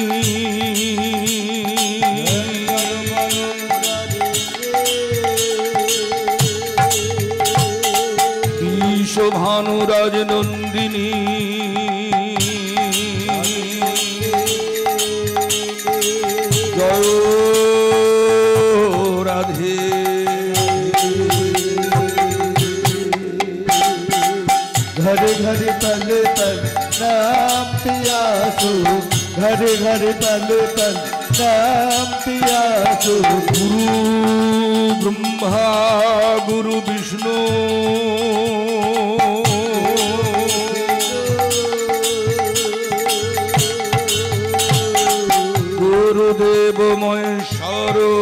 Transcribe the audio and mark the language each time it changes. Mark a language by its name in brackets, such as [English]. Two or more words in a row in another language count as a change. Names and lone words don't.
[Hindi] विश्व भानुराज नंदिनी राधे घर घर पल पल नाम पियासु घर घर पल पल नाम पियासु [Sanskrit] गुरु ब्रह्मा गुरु विष्णु गुरुदेव महेश्वर